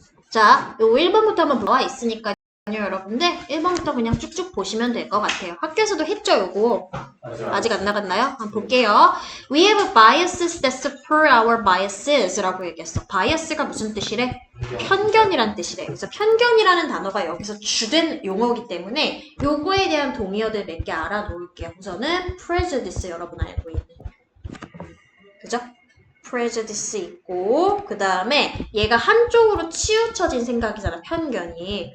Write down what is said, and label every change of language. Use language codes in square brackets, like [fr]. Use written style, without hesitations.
[ko] 자, 요 1번부터 한번 나와 있으니까요, 여러분들. 1번부터 그냥 쭉쭉 보시면 될 것 같아요. 학교에서도 했죠, 요거. 아직 안 나갔나요? 한번 볼게요. [en] We have biases that support our biases [ko] 라고 얘기했어. bias가 무슨 뜻이래? 편견이란 뜻이래. 그래서 편견이라는 단어가 여기서 주된 용어이기 때문에 요거에 대한 동의어들 몇 개 알아놓을게요. 우선은 prejudice 여러분 알고 있는. 그죠? prejudice 있고 그 다음에 얘가 한쪽으로 치우쳐진 생각이잖아. 편견이.